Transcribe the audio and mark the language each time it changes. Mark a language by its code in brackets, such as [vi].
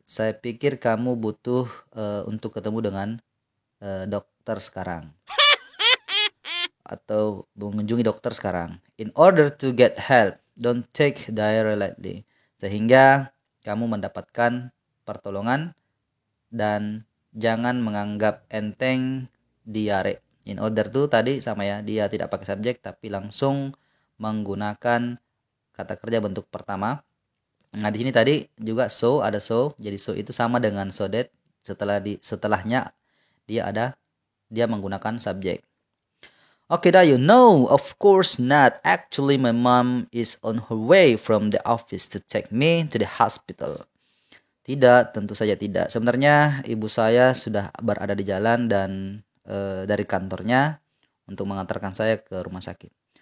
[id] Saya pikir kamu butuh untuk ketemu dengan dokter sekarang. Atau mengunjungi dokter sekarang. [en] In order to get help, don't take diarrhea lightly. [id] Sehingga kamu mendapatkan pertolongan dan jangan menganggap enteng diare. In order to tadi sama ya, dia tidak pakai subjek tapi langsung menggunakan kata kerja bentuk pertama. Nah, di sini tadi juga so, ada so. Jadi so itu sama dengan so that. Setelahnya dia menggunakan subjek. [en] Okay, Dayu. No, of course not. Actually, my mom is on her way from the office to take me to the hospital. [id] Tidak, tentu saja tidak. Sebenarnya ibu saya sudah berada di jalan dan dari kantornya untuk mengantarkan saya ke rumah sakit.